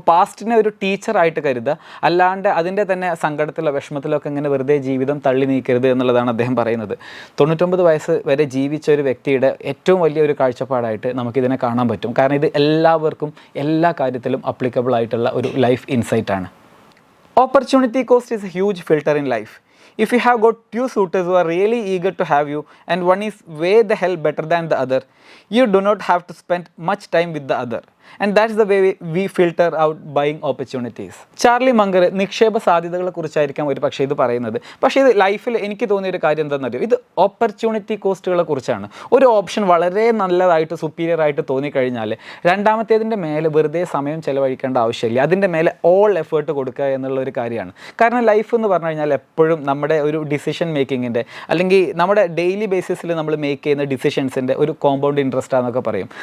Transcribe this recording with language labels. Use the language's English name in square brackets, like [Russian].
[Malayalam] അപ്പോൾ പാസ്റ്റിനെ ഒരു ടീച്ചറായിട്ട് കരുതുക, അല്ലാണ്ട് അതിൻ്റെ തന്നെ സങ്കടത്തിലോ വിഷമത്തിലോ ഒക്കെ ഇങ്ങനെ വെറുതെ ജീവിതം തള്ളി നീക്കരുത് എന്നുള്ളതാണ് അദ്ദേഹം പറയുന്നത്. 99 വയസ്സ് വരെ ജീവിച്ച ഒരു വ്യക്തിയുടെ ഏറ്റവും വലിയൊരു കാഴ്ചപ്പാടായിട്ട് നമുക്കിതിനെ കാണാൻ പറ്റും. കാരണം ഇത് എല്ലാവർക്കും എല്ലാ കാര്യത്തിലും അപ്ലിക്കബിൾ ആയിട്ടുള്ള ഒരു life ഇൻസൈറ്റാണ്. [English] Opportunity cost is a huge filter in life. If you have got two suitors who are really eager to have you and one is way the hell better than the other, you do not have to spend much time with the other. And that's the way we filter out buying opportunities. [Malayalam] Charlie മങ്കർ നിക്ഷേപ സാധ്യതകളെ കുറിച്ചായിരിക്കാം ഒരു പക്ഷേ ഇത് പറയുന്നത്. പക്ഷേ ഇത് ലൈഫിൽ എനിക്ക് തോന്നിയൊരു കാര്യം എന്താണെന്നറിയോ? ഇത് ഓപ്പർച്യൂണിറ്റി കോസ്റ്റുകളെ കുറിച്ചാണ്. ഒരു ഓപ്ഷൻ വളരെ നല്ലതായിട്ട് സുപ്പീരിയർ ആയിട്ട് തോന്നിക്കഴിഞ്ഞാൽ രണ്ടാമത്തേതിൻ്റെ മേലെ വെറുതെ സമയം ചിലവഴിക്കേണ്ട ആവശ്യമില്ല. അതിൻ്റെ മേലെ [English] all effort [Malayalam] കൊടുക്കുക എന്നുള്ളൊരു കാര്യമാണ്. കാരണം ലൈഫ് എന്ന് പറഞ്ഞു കഴിഞ്ഞാൽ എപ്പോഴും നമ്മുടെ ഒരു ഡിസിഷൻ മേക്കിങ്ങിൻ്റെ അല്ലെങ്കിൽ നമ്മുടെ ഡെയിലി ബേസിസിൽ നമ്മൾ മേക്ക് ചെയ്യുന്ന ഡിസിഷൻസിൻ്റെ ഒരു കോമ്പൗണ്ട് ഇൻട്രസ്റ്റ് ആണെന്നൊക്കെ പറയും.